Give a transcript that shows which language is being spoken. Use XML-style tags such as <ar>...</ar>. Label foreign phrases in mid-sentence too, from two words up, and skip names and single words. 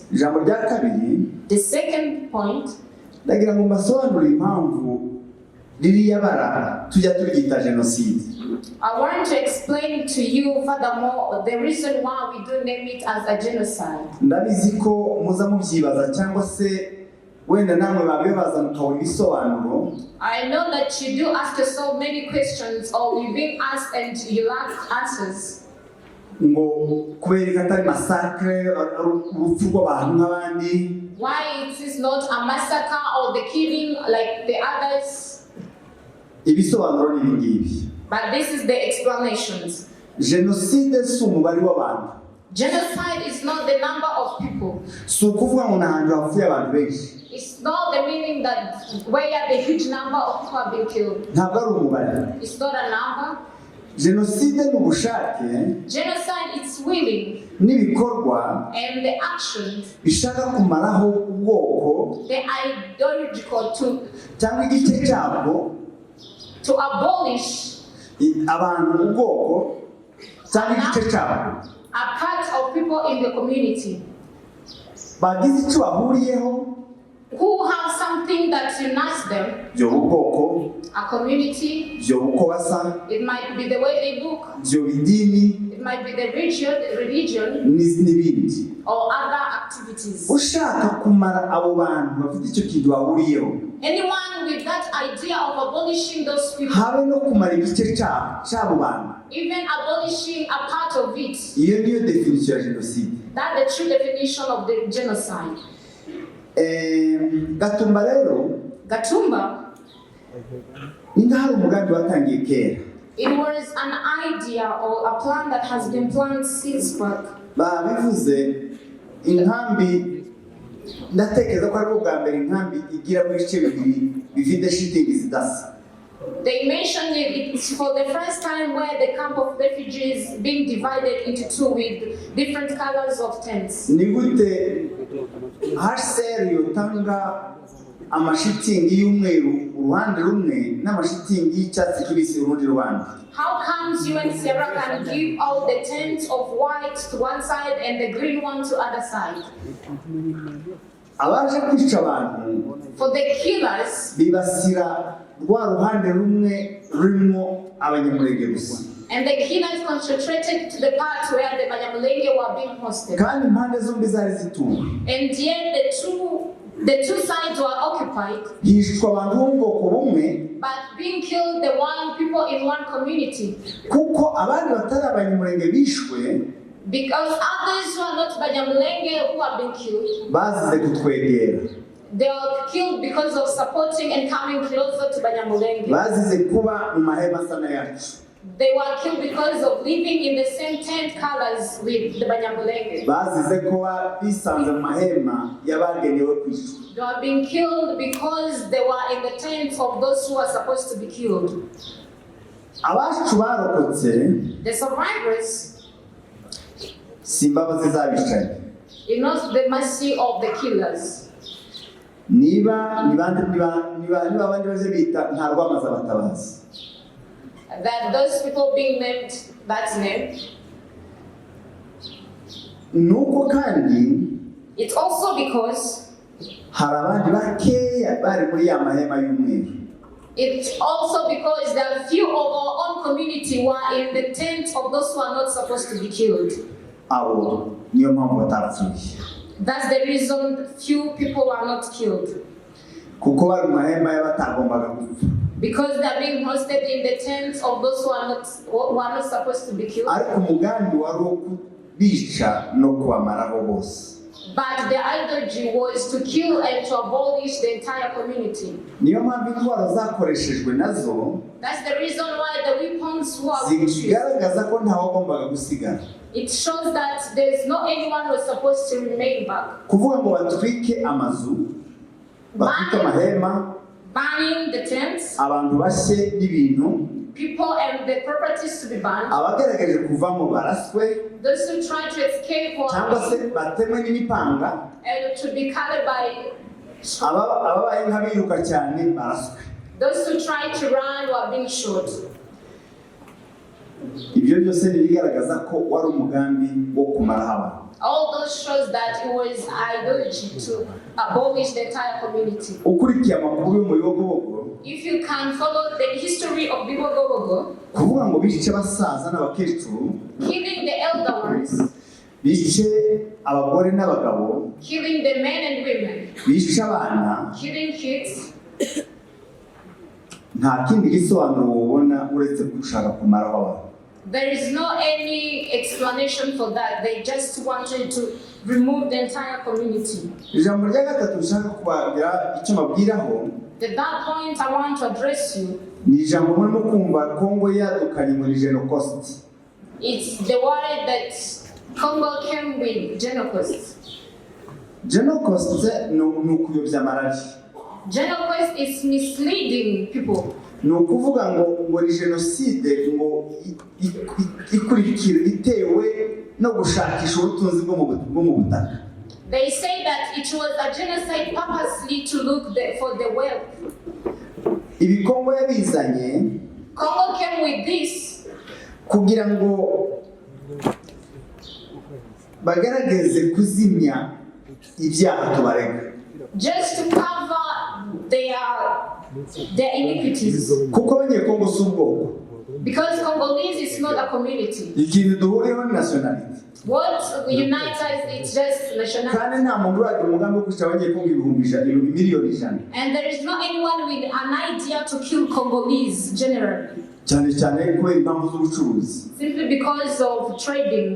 <rw>Ijambo rya kabiri,</rw> <en>The second point,</en> <rw>ndagira ngo mbasobanurire impamvu ririya bara tujya turyita genocide.</rw> <en>I want to explain to you furthermore the reason why we do name it as a genocide.</en> <rw>Ndabizi ko muza mubyibaza cyangwa se wenda namwe babibaza mukabona ibisobanuro.</rw> <en>I know that you do ask yourself many questions, or you've been asked and you lack answers.</en> <rw>Ngo kubera atari massacre urupfu rw'abantu nk'abandi.</rw> <en>Why it is not a massacre or the killing like the others?</en> <rw>Ibisobanuro ni ibingibi.</rw> <en>But this is the explanations.</en> <rw>Genocide si umubare w'abantu.</rw> <en>Genocide is not the number of people.</en> <rw>Si ukuvuga ngo n'ahantu hapfuye abantu benshi.</rw> <en>It's not the meaning that where the huge number of people have been killed.</en> <rw>Ntabwo ari umubare.</rw> <en>It's not a number.</en> <rw>Genocide ni ubushake.</rw> <en>Genocide is willing.</en> <rw>N'ibikorwa</rw> <en>And the actions,</en> <rw>bishaka kumaraho ubwoko,</rw> <en>the ideological</en> <rw>cyangwa igice cyabwo,</rw> <en>to abolish</en> <rw>abantu ubwoko cyangwa igice cyabwo,</rw> <en>a part of people in the community</en> <rw>bagize icyo bahuriyeho,</rw> <en>who have something that unites them,</en> <rw>byo ubwoko,</rw> <en>a community.</en> <rw>byo uko basa,</rw> <en>It might be the way they look,</en> <rw>byo idini,</rw> <en>it might be the religion</en> <rw>n'ibindi.</rw> <en>or other activities.</en> <rw>Ushaka kumara abo bantu bafite icyo kintu bahuriyeho,</rw> <en>Anyone with that idea of abolishing those people,</en> <rw>habe no kumara igice cy'abo bantu,</rw> <en>even abolishing a part of it,</en> <rw>iyo niyo definition ya genocide.</rw> <en>that's the true definition of the genocide.</en> <rw>Gatumba rero</rw> <en>Gatumba,</en> <rw>ni nk'aho umugambi watangiye kera.</rw> <en>it was an idea or a plan that has been planned since birth.</en> <rw>Babivuze inkambi, ndatekereza ko ari ubwa mbere inkambi igira mu bice bibiri bifite shitingi zidasa.</rw> <en>They mentioned it's for the first time where the camp of refugees being divided into two with different colors of tents.</en> <rw>Ni gute HCR yotanga amashitingi y'umweru uruhande rumwe n'amashitingi y'icyatsi kibisi urundi ruhande?</rw> <en>How comes UNHCR can give all the tents of white to one side and the green one to other side?</en> <rw>Abaje kwica abantu</rw> <en>For the killers,</en> <rw>bibasira rwa ruhande rumwe rurimo abanyamulenge gusa,</rw> <en>and the killers concentrated to the part where the Banyamulenge were being hosted.</en> <rw>kandi impande zombi zari zituwe.</rw> <en>And yet the two sides were occupied,</en> <rw>Hishwa abantu b'ubwoko bumwe,</rw> <en>but being killed the one people in one community.</en> <rw>kuko abandi batari abanyamulenge bishwe,</rw> <en>Because others who are not Banyamulenge who have been killed,</en> <rw>bazize kutwegera,</rw> <en>they were killed because of supporting and coming closer to Banyamulenge.</en> <rw>bazize kuba mu mahema asa n'ayacu,</rw> <en>They were killed because of living in the same tent colors with the Banyamulenge.</en> <rw>bazize kuba bisanze mu mahema y'abagenewe kwicwa.</rw> <en>They were being killed because they were in the tents of those who are supposed to be killed.</en> <rw>Abacu barokotse</rw> <en>The survivors,</en> <rw>si imbabazi z'abicanyi.</rw> <en>it knows the mercy of the killers.</en> <rw>Niba abandi baje bita nta rwamaze abatabazi.</rw> <en>That those people being named that name,</en> <rw>Nuko kandi</rw> <en>it's also because</en> <rw>hari abandi bakeya bari muri ya mahema y'umweru.</rw> <en>it's also because there are few of our own community who are in the tent of those who are not supposed to be killed.</en> <rw>Abo niyo mpamvu batapfuye.</rw> <en>That's the reason few people are not killed.</en> <rw>Kuko bari mu mahema y'abatagombaga gupfa.</rw> <en>Because they're being hosted in the tents of those who are not supposed to be killed.</en> <rw>Ariko umugambi wari uwo kubica no kubamaraho bose.</rw> <en>But the ideology was to kill and to abolish the entire community.</en> <rw>Niyo mpamvu intwaro zakoreshejwe nazo</rw> <en>That's the reason why the weapons were used.</en> <rw>zigaragaza ko ntawagombaga gusigara.</rw> <en>It shows that there is no anyone who is supposed to remain back.</en> <rw>Kuvuga ngo batwike amazu, batwike amahema,</rw> <en>banning the tents,</en> <rw>abantu bashe n'ibintu,</rw> <en>people and the properties to be banned,</en> <rw>abagerageje kuvamo baraswe</rw> <en>those who try to escape</en> <rw>cyangwa se</rw> <en>or</en> <rw>batemwe n'imipanga,</rw> <en>and to be colored by</en> <rw>ababaye nk'abiruka cyane baraswe.</rw> <en>those who try to run or being shot.</en> <rw>Ibyo byose bigaragaza ko wari umugambi wo kumaraho abantu.</rw> <en>All those shows that it was ideology to abolish the entire community.</en> <rw>Ukurikiye amakuru yo mu Bibogobogo,</rw> <en>If you can follow the history of Bibogobogo,</en> <rw>kuvuga ngo bice abasaza n'abakecuru,</rw> <en>killing the elder ones,</en> <rw>bice abagore n'abagabo,</rw> <en>killing the men and women,</en> <rw>bice abana,</rw> <en>killing kids,</en> <rw>nta kindi gisobanuro ubona uretse gushaka kumaraho abantu.</rw> <en>there is no any explanation for that. They just wanted to remove the entire community.</en> <rw>Ijambo rya gatatu nshaka kubagira icyo mabwiraho,</rw> <en>The third point I want to address you,</en> <rw>ni ijambo murimo kumva Kongo yadukanye muri Genocide.</rw> <en>it's the word that Congo came with, genocide.</en> <rw>Genocide ni ukuyobya amarari.</rw> <en>Genocide is misleading people.</en> <rw>Ni ukuvuga ngo ni jenoside ngo ikurikira itewe no gushakisha ubutunzi bwo mu butaka.</rw> <en>They say that it was a genocide purposely to look for the wealth.</en> <rw>Ibi Kongo yabizanye</rw> <en>Congo came with this</en> <rw>kugira ngo bagaragaze kuzimya ibyaha tubarega,</rw> <en>just to cover their iniquities.</en> <rw>kuko abanyekongo si ubwoko,</rw> <en>Because Congolese is not a community.</en> <rw>ikintu duhuriyeho ni nationality.</rw> <en>What unites us is just nationality.</en> <rw>Kandi nta muntu uragira umugambi wo kwica abanyekongo miliyoni ijana,</rw> <en>And there is not anyone with an idea to kill Congolese generally,</en> <rw>cyane cyane kubera impamvu z'ubucuruzi.</rw> <en>simply because of trading.</en>